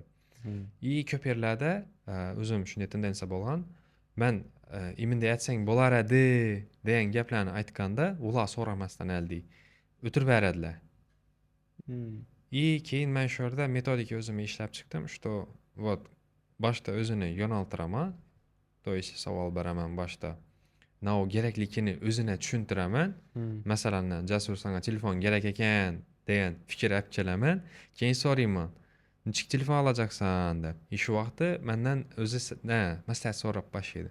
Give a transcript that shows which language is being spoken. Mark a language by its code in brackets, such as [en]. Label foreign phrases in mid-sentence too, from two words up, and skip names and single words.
[uz] Ko'p yerlarda o'zim shunday tendensiya bo'lgan. Men iminda aytsang bo'lar edi degan gaplarni aytganda, ular so'ramasdan aldi o'tirib beradilar. Keyin men shu yerda metodika o'zim ishlab chiqdim, [ru] что вот [uz] boshda o'zini yo'naltiraman, [ru] то есть [uz] savol beraman boshda. nao kerakligini o'zine tushuntiraman. Masalan, Jasur sanga telefon kerak ekan degan fikr olib kelaman. Keyin so'rayman. Nechik telefon olajaksan deb. Shu vaqtda mendan o'zi maslahat so'rab boshlaydi.